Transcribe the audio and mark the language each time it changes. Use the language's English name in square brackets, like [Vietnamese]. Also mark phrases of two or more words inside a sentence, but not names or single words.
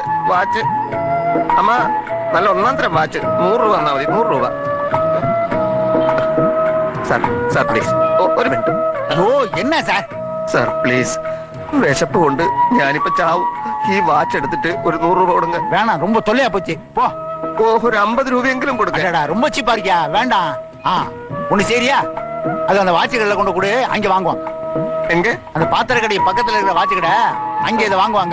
[Malayalam] വാച്ച് അമ്മ, നല്ല 1.5 വാച്ച്. 100 രൂപ തന്നാ മതി. 100 രൂപ സാർ. സാർ പ്ലീസ് ഒരു മിനിറ്റ്. ഓ, എന്നാ സാർ? സാർ പ്ലീസ്, വിശപ്പ് കൊണ്ട് ഞാനിപ്പോ ചാവും. ഈ വാച്ച് എടുത്തിട്ട് ഒരു 100 രൂപ കൊടുங்க. [Tamil] வேணாம், ரொம்ப தொல்லையா போச்சு. போ. [Malayalam] ഓ, ഒരു 50 രൂപയെങ്കിലും കൊടുക്ക. [Tamil] அடடா, ரொம்ப சீப்பா இருக்கியா? வேண்டாம். ஒண்ணு சரியா? அது அந்த வாட்சுகள்ல கொண்டு கொடு, அங்க வாங்குவாங்க. எங்க? அந்த பாத்திர கடை பக்கத்துல இருக்கிற வாட்சு கடை, அங்க இதை வாங்குவாங்க.